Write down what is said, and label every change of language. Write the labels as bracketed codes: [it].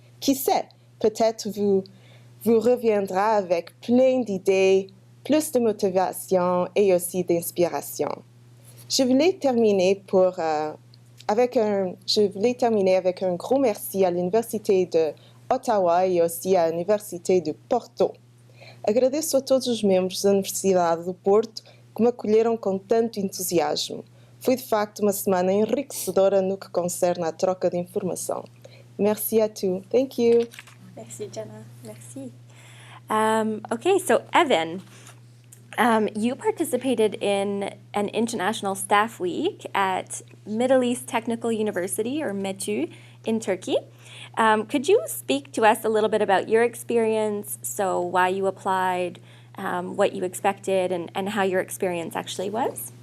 [fr] Qui sait, peut-être vous reviendra avec plein d'idées, plus de motivation et aussi d'inspiration. Je voulais terminer avec un gros merci à l'Université de Ottawa e aussi à Université de Porto. [pt] Agradeço a todos os membros da Universidade do Porto que me acolheram com tanto entusiasmo. Foi de facto uma semana enriquecedora no que concerne à troca de informação. [fr] Merci à tous. [en] Thank you. [fr] Merci, Jenna. Merci. [en] Okay, so Evan, you participated in an International Staff Week at Middle East Technical University, or METÜ, in Turkey. Could you speak to us a little bit about your experience, so why you applied, what you expected, and how your experience actually was?